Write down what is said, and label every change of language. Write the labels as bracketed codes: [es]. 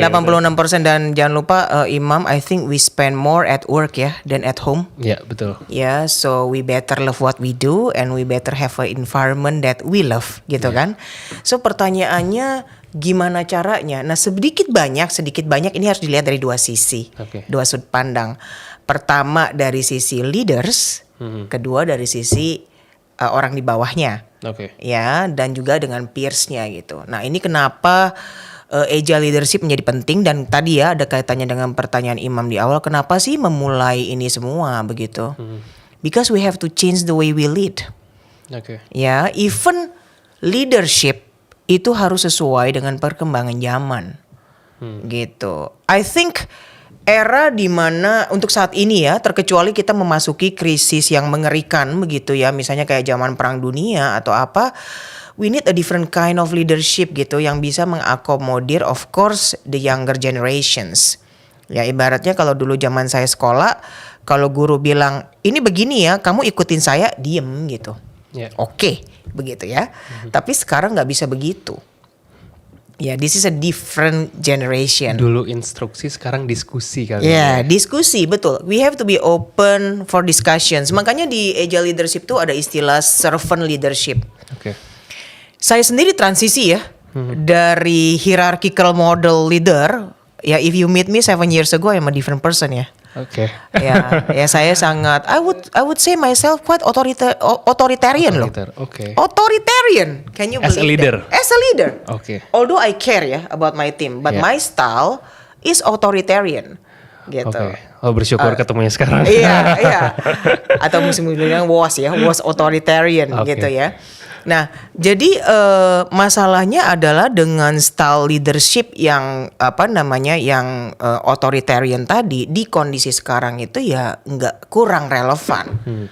[en] 86% dan jangan lupa Imam, I think we spend more at work ya than at home. [id] Ya, betul. [en] Ya, so we better love what we do and we better have an environment that we love gitu kan. [id] So pertanyaannya gimana caranya? Nah, sedikit banyak ini harus dilihat dari dua sisi. Dua sudut pandang. Pertama dari sisi leaders, kedua dari sisi orang di bawahnya. Ya, dan juga dengan peersnya gitu. Nah, ini kenapa agile leadership menjadi penting, dan tadi ya ada kaitannya dengan pertanyaan Imam di awal, kenapa sih memulai ini semua begitu? [en] Because we have to change the way we lead. [id] Ya, even leadership itu harus sesuai dengan perkembangan zaman. Gitu. I think era di mana untuk saat ini ya, terkecuali kita memasuki krisis yang mengerikan begitu ya, misalnya kayak zaman perang dunia atau apa, we need a different kind of leadership gitu yang bisa mengakomodir of course the younger generations. Ya, ibaratnya kalau dulu zaman saya sekolah, kalau guru bilang ini begini ya, kamu ikutin saya, diem gitu. Oke, begitu ya. Tapi sekarang nggak bisa begitu. [en] Ya, this is a different generation. [id] Dulu instruksi, sekarang diskusi kali. Ya, diskusi, betul. [en] We have to be open for discussions. [id] Makanya di agile leadership tuh ada istilah servant leadership. Saya sendiri transisi ya dari hierarchical model leader. [en] Ya, if you meet me 7 years ago, I'm a different person ya. Ya, saya sangat, I would say myself quite authoritarian loh. Authoritarian. Can you believe as a leader? That? As a leader. Although I care ya about my team, but my style is authoritarian. [id] Gitu. Oh, bersyukur ketemunya sekarang. Iya. Atau mesti bilang was authoritarian gitu ya. Nah, jadi masalahnya adalah dengan style leadership yang yang authoritarian tadi di kondisi sekarang itu ya nggak, kurang relevan.